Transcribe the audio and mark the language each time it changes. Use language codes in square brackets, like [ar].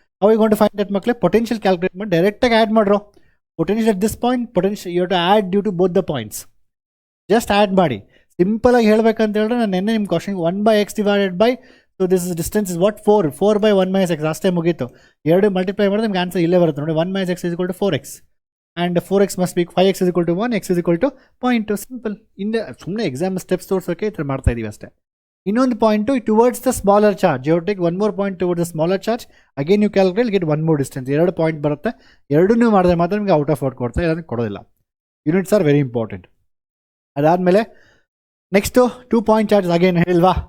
[en] ಅವಾಗ gone to find that [kn] ಮಕ್ಕಳೇ potential calculate ಮಾಡಿ ಡೈರೆಕ್ಟಾಗಿ add ಮಾಡ್ರೋ. [en] Potential at this point, potential you have to add due to both the points. [kn] Just add ಮಾಡಿ. ಸಿಂಪಲಾಗಿ ಹೇಳ್ಬೇಕಂತ ಹೇಳಿದ್ರೆ ನಾನು ನೆನ್ನೆ ನಿಮ್ಮ ಕ್ವಶನ್ಗೆ 1/x divided by, [en] so this is distance is what [kn] 4/1 - x ಅಷ್ಟೇ ಮುಗೀತು. ಎರಡು ಮಲ್ಟಿಪ್ಲೈ ಮಾಡಿದ್ರೆ ನಿಮ್ಗೆ ಆನ್ಸರ್ ಇಲ್ಲೇ ಬರುತ್ತೆ ನೋಡಿ. [en] 1 - x = 4x and 4x must be 5x = 1, x = 0.2. Simple. [kn] ಇಂದ ಸುಮ್ಮನೆ ಎಕ್ಸಾಮ್ ಸ್ಟೆಪ್ಸ್ ತೋರಿಸೋಕೆ ಈ ಥರ ಮಾಡ್ತಾ ಇದೀವಿ ಅಷ್ಟೇ. [en] ಇನ್ನೊಂದು point towards the smaller charge, you take one more point towards the smaller charge, again you calculate get one more distance. [kn] 2 point ಬರುತ್ತೆ. ಎರಡನ್ನೂ ಮಾಡಿದ್ರೆ ಮಾತ್ರ ನಿಮಗೆ ಔಟ್ ಆಫ್ ಔಟ್ ಕೊಡ್ತಾ, ಇಲ್ಲಾಂದ್ರೆ ಕೊಡೋದಿಲ್ಲ. [en] Units are very important. [kn] ಅದಾದಮೇಲೆ ನೆಕ್ಸ್ಟು 2 ಪಾಯಿಂಟ್ ಚಾರ್ಜ್ ಅಗೇನ್ ಹೇಳ್ವಾ.